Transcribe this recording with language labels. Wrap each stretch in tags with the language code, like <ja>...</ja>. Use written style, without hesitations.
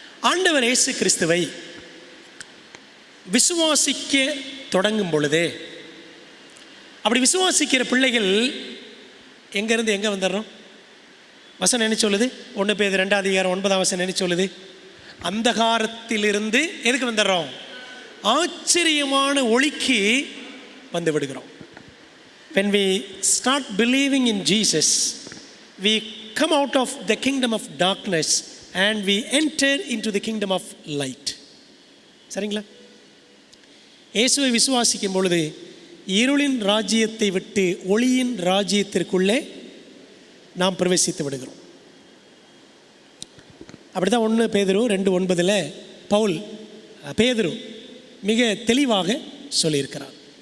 <ta>ஆண்டவர் இயேசு கிறிஸ்துவை விசுவாசிக்க தொடங்கும் பொழுதே, அப்படி விசுவாசிக்கிற பிள்ளைகள் எங்கேருந்து எங்கே வந்துடுறோம்? வசனம் என்ன சொல்லுது? 1 பேதுரு 2:9 வசனம் என்ன சொல்லுது? அந்தகாரத்திலிருந்து எதுக்கு வந்துடுறோம்? ஆச்சரியமான ஒளிக்கு வந்து விடுகிறோம்.</ta> <en>When we start believing in Jesus, we come out of the kingdom of darkness and we enter into the kingdom of light.</en> <ta>சரிங்களா? இயேசுவை விசுவாசிக்கும் பொழுது இருளின் ராஜ்யத்தை விட்டு ஒளியின் ராஜ்யத்திற்குள்ளே நாம் பிரவேசித்து விடுகிறோம். அப்படிதான் 1 பேதுரு 2:9 பவுல் பேதுரு மிக தெளிவாக சொல்லியிருக்கிறார்.</ta>